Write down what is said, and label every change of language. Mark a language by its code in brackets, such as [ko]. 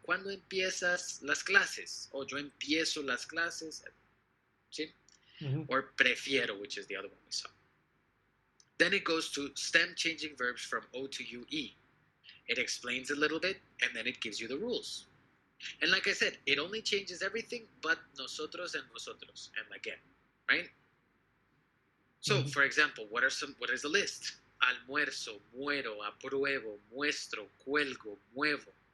[es] ¿Cuándo empiezas las clases? O yo empiezo las clases. ¿Sí? [en] Or prefiero, which is the other one we saw. Then it goes to stem changing verbs from O to UE. It explains a little bit, and then it gives you the rules. And like I said, it only changes everything but nosotros and vosotros, and again, right? So, for example, what is the list? [es] Almuerzo, muero, apruebo, muestro, cuelgo, muevo.